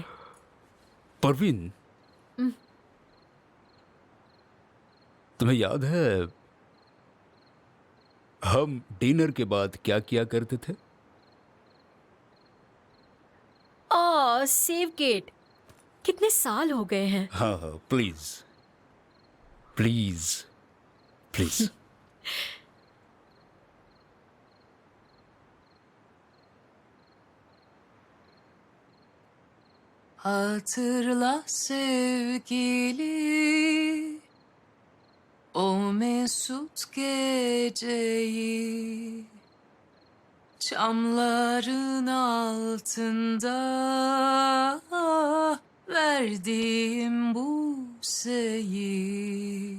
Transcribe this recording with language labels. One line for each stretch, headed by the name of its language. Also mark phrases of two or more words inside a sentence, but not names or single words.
Hindi: परवीन, तुम्हें याद है हम डिनर के बाद क्या किया करते थे? सेव गेट, कितने साल हो गए हैं।
English: हाँ हाँ, please please please.
Turkish: Hatırla sevgili o mesut geceyi, çamların altında verdiğim buseyi.